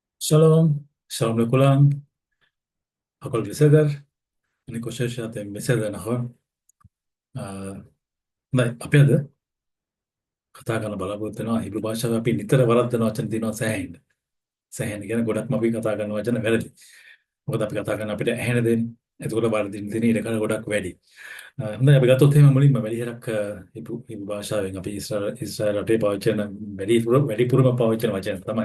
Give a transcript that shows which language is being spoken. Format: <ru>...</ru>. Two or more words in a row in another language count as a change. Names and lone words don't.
<he>שלום, שלום לכולם, הכל בסדר? אני חושב שאתם בסדר, נכון?</he> <si>Ah, baik, අපි අද කතා කරන්න බලාපොරොත්තු වෙනවා හිබ්‍රු භාෂාව අපි නිතර වරද්දන වචන තියෙනවා සෑහෙන්න. සෑහෙන්න කියන ගොඩක්ම අපි කතා කරන වචන වැරදි. මොකද අපි කතා කරන අපිට ඇහෙන දෙන්නේ. එතකොට වරදින දෙන ඉඩකඩ ගොඩක් වැඩි. හොඳයි අපි ගත්තොත් එහෙම මුලින්ම වැඩිහරක් හිබ්‍රු භාෂාවෙන් අපි ඊශ්‍රායල් රටේ පාවිච්චි කරන වැඩිපුරම පාවිච්චි කරන වචන තමයි.</si>